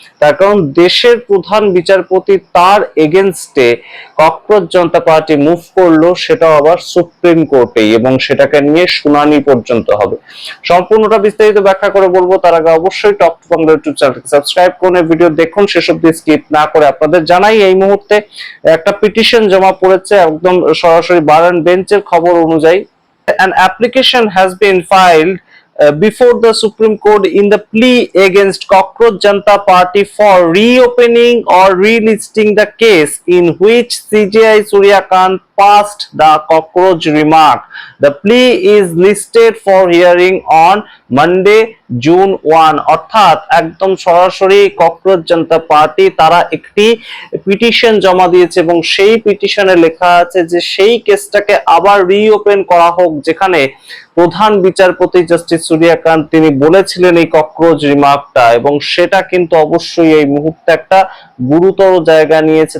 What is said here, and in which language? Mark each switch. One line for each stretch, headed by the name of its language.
Bangla: তার কারণ দেশের প্রধান বিচারপতি তার এগেনস্টে ককরোচ জনতা পার্টি মুভ করলো, সেটাও আবার সুপ্রিম কোর্টেই, এবং সেটাকে নিয়ে শুনানি পর্যন্ত হবে। সম্পূর্ণটা বিস্তারিত ব্যাখ্যা করে বলবো। তার আগে অবশ্যই টক টু বাংলা ইউটিউব চ্যানেলকে সাবস্ক্রাইব করুন, ভিডিও দেখুন শেষ অবধি স্কিপ না করে। আপনাদের জানাই এই মুহূর্তে একটা পিটিশন জমা পড়েছে একদম সরাসরি বার এন্ড বেঞ্চের খবর অনুযায়ী।
English: An application has been filed before the Supreme Court in the plea against Cockroach Janta Party for reopening or relisting the case in which CJI Suryakant passed the cockroach remark. The plea is listed for hearing on Monday, June 1.
Bangla: অর্থাৎ একদম সরাসরি cockroach জনতা party তারা একটি petition জমা দিয়েছে এবং সেই পিটিশনে লেখা আছে যে সেই কেসটাকে আবার রিওপেন করা হোক, যেখানে প্রধান বিচারপতি জাস্টিস সূর্যকান্ত তিনি বলেছিলেন এই ককরোচ রিমার্কটা, এবং সেটা কিন্তু অবশ্যই এই মুহূর্তে একটা গুরুতর জায়গা নিয়েছে।